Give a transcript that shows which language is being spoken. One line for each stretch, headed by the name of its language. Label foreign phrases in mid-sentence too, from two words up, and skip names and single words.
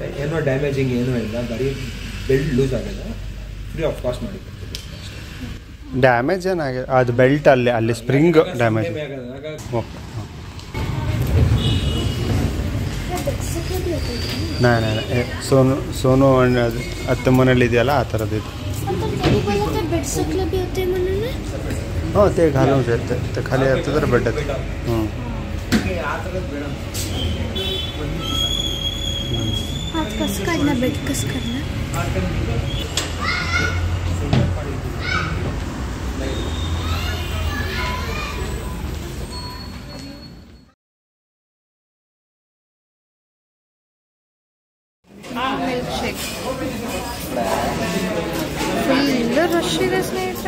Kannada: ಏನೋ ಡ್ಯಾಮೇಜಿಂಗ್ ಏನೂ ಇಲ್ಲ, ಬರೀ ಬೆಲ್ಟ್ ಲೂಸ್ ಆಗಿದೆ,
English: free of cost
Kannada: ಮಾಡಿ ಕೊಡ್ತೀವಿ. ಡ್ಯಾಮೇಜ್ ಏನಾಗಿದೆ? ಅದು ಬೆಲ್ಟ್ ಅಲ್ಲಿ
English: spring damage.
Kannada: ಓಕೆ, ಸೋನು ಅದು ಅತ್ತೆ ಮನೇಲಿ ಇದೆಯಲ್ಲ ಆ ಥರದ್ದು ಇದು.
Marathi: हाँ ते घालूं ते खाली आता तर बेड आज कसं काढणार बेड कसं करणार
English: milk shake full rush
Kannada: ಇದೆ ಸ್ನೇಹಿತರೆ.